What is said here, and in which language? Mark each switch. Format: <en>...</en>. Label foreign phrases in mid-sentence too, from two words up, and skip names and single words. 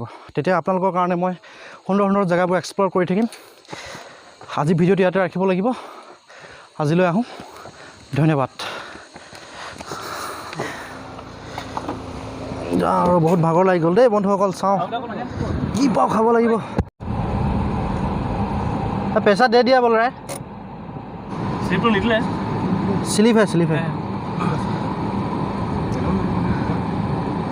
<as>তেতিয়া আপোনালোকৰ কাৰণে মই সুন্দৰ সুন্দৰ জেগাবোৰ এক্সপ্ল'ৰ কৰি থাকিম। আজি ভিডিঅ'টো ইয়াতে ৰাখিব লাগিব। আজিলৈ আহোঁ, ধন্যবাদ। আৰু বহুত ভাগৰ লাগি গ'ল দেই বন্ধুসকল। চাওঁ কি পাওঁ খাব লাগিব।</as> <hi>पैसा दे दिया बोल रहा है। स्लिप तो निकला है। स्लिप है, स्लिप है।</hi>